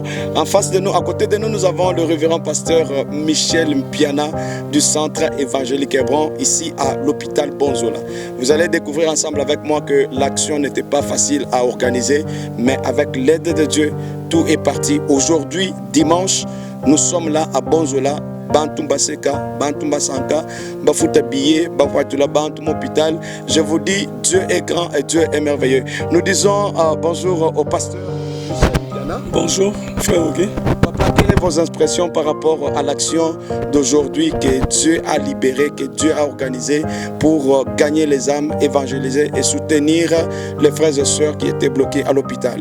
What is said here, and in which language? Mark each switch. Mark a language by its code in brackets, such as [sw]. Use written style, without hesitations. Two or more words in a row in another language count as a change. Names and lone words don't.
[fr] En face de nous, à côté de nous, nous avons le révérend pasteur Michel Mpiana du Centre évangélique Hébron, ici à l'hôpital Bonzola. Vous allez découvrir ensemble avec moi que l'action n'était pas facile à organiser, mais avec l'aide de Dieu, tout est parti. Aujourd'hui, dimanche, nous sommes là à Bonzola. Bantumba Seka, Bantumba Sanka, Bafuta Billet, Bafuatula Bantum Hôpital. Je vous dis, Dieu est grand et Dieu est merveilleux. Nous disons bonjour au pasteur. Bonjour, frère Ogé. Papa, quelles sont vos impressions par rapport à l'action d'aujourd'hui que Dieu a libérée, que Dieu a organisée pour gagner les âmes, évangéliser et soutenir les frères et sœurs qui étaient bloqués à l'hôpital?